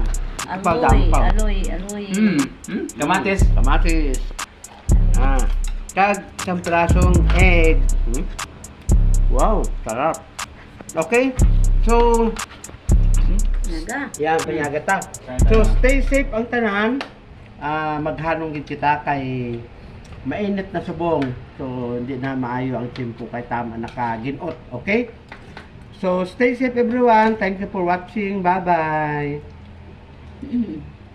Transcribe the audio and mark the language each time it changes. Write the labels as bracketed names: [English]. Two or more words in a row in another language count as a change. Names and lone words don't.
[Hiligaynon] Aloy. Kamatis. Kamatis. Kag isang pirasong egg. [English] Wow, sarap. Okay. So, [Hiligaynon] Nyaga. yan, panyaga ta. So, [English] stay safe [Hiligaynon] ang tanan. Maghanong gid kita kay mainit na subong. So, hindi na maayo ang timpo kay tama nakaginot. [English] Okay? So, stay safe everyone. Thank you for watching. Bye-bye.